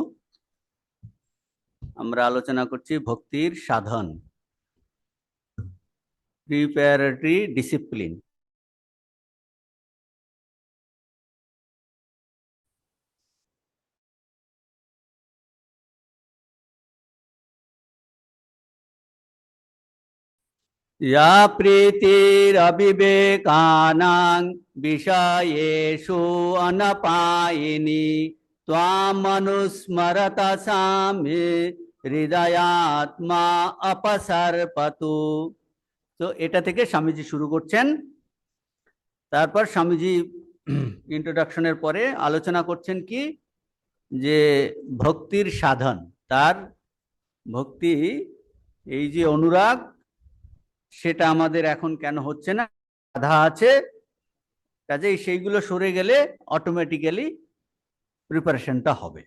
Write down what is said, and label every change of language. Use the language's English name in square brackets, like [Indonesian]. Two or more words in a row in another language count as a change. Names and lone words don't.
[Bangla] আমরা আলোচনা করছি ভক্তির সাধন, [English] preparatory discipline. [Sanskrit] या प्रीतिरविवेकानां विषयेषु अनपायिनी त्वामनुस्मरत सा मे हृदयात्मा अपसर्पतु। [Bangla] তো এটা থেকে স্বামীজি শুরু করছেন। তারপর স্বামীজি ইন্ট্রোডাকশনের পরে আলোচনা করছেন কি, যে ভক্তির সাধন, তার ভক্তি, এই যে অনুরাগ, সেটা আমাদের এখন কেন হচ্ছে না, বাধা আছে, কাজেই সেইগুলো সরে গেলে [English] automatically preparationটা [Bangla] হবে।